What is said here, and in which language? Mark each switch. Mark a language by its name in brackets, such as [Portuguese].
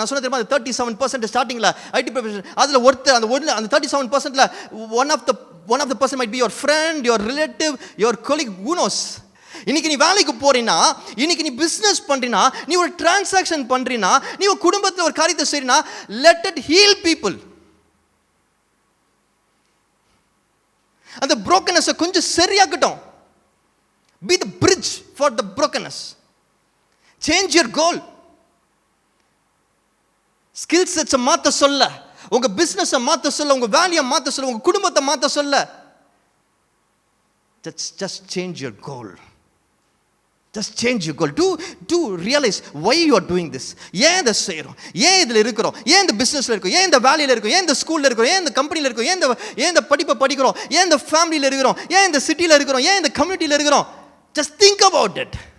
[Tamil] நான் சொன்ன தெரியுமா, 37% ஸ்டார்டிங்கில் ஐடி ப்ரொஃபஷன், அதில் ஒருத்தர் அந்த 37%ல் [English] One of the person might be your friend, your relative, your colleague, who knows. [Tamil] இன்னைக்கு நீ வேலைக்கு போறீனா, இன்னைக்கு நீ பிசினஸ் பண்றீனா, நீ ஒரு டிரான்சாக்ஷன் பண்றீனா, நீ ஒரு குடும்பத்தில் ஒரு காரியத்தை செய்றீனா, [English] Let it heal people. [Tamil] அந்த brokenness கொஞ்சம் சரியாகட்டும். [English] Be the bridge for the brokenness. Change your goal. [Tamil] Skill sets மாத்த சொல்ல, உங்க பிசினஸ் மாத்த சொல்ல, உங்க வேலையை மாத்த சொல்ல, உங்க குடும்பத்தை மாத்த சொல்ல. [English] just change your goal. Just change your goal. Do realize why you are doing this. [Tamil] ஏன் இதை செய்கிறோம், ஏன் இதில் இருக்கிறோம், ஏன் இந்த பிஸ்னஸில் இருக்கோம், ஏன் இந்த வேலையில் இருக்கோம், ஏன் இந்த ஸ்கூலில் இருக்கோம், ஏன் இந்த கம்பெனியில் இருக்கோம், ஏன் இந்த படிப்பை படிக்கிறோம், ஏன் இந்த ஃபேமிலியில் இருக்கிறோம், ஏன் இந்த சிட்டியில் இருக்கிறோம், ஏன் இந்த கம்யூனிட்டியில் இருக்கிறோம். [English] Just think about it.